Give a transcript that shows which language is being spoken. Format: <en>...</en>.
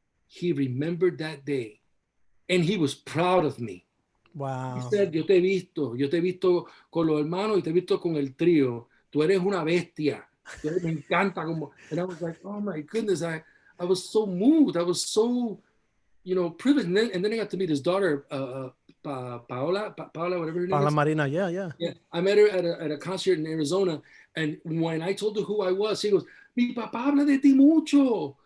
<en>He remembered that day, and he was proud of me. Wow. He said,</en> <es>yo te he visto con los hermanos y te he visto con el trío. Tú eres una bestia. Me encanta como.</es> <en>And I was like, oh my goodness, I was so moved. I was so, privileged. And then I got to meet his daughter, Paola, whatever her name Paola is. Marina, yeah. I met her at a concert in Arizona, and when I told her who I was, she goes,</en> <es>"Mi papá habla de ti mucho."</es>